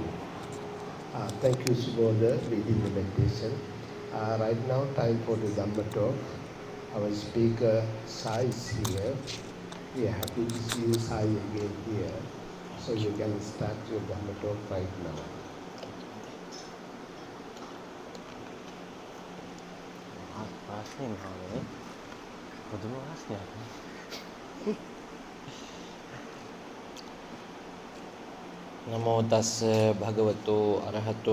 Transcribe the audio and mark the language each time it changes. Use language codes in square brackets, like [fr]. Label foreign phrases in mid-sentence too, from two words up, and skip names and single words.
[en] Thank you, Subodha, leading the meditation. Right now, time for the Dhamma talk. Our speaker, Sai, is here. We are happy to see you, Sai, again here. So you can start your Dhamma talk right now. [si] වාස්නේ මහානේ පුදුම වාස්නයක් [pi] නමෝ තස්ස භගවතෝ අරහතෝ